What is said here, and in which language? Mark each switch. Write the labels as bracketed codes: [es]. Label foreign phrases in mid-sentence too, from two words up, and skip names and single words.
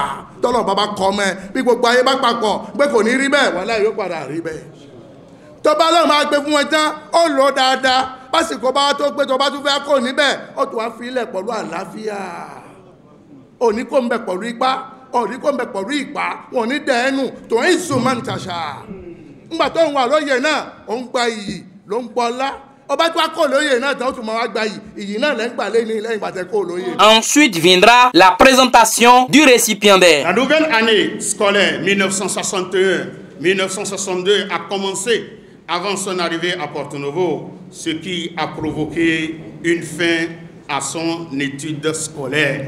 [yo] tọ́lọ̀ bàbá kọ́ mẹ́ bí gbogbo ayé bá papọ̀ pé kò ní rí bẹ́ẹ̀ wọ́n láì yóò padà rí bẹ́ẹ̀ tó bá lọ́run máa gbé fún wọn tán ó lò ó dáadáa básìkò bá tó gbé tó bá tún fẹ́ kó níbẹ̀ ó tún wá fi ilẹ̀ pẹ̀lú àlàáfíà òní kò ń bẹ̀ pẹ̀lú ipá òní kò ń bẹ̀ pẹ̀lú ìpá wọn ò ní dẹ́ẹ̀nù tó ń sùn máa ń tàṣà ńgbà tó ń wà lóye náà ó ń gba iyì ló ń gbọ́lá. [fr] Ensuite viendra la présentation du récipiendaire. La nouvelle année scolaire 1961-1962 a commencé avant son arrivée à Porto Novo, ce qui a provoqué une fin à son étude scolaire.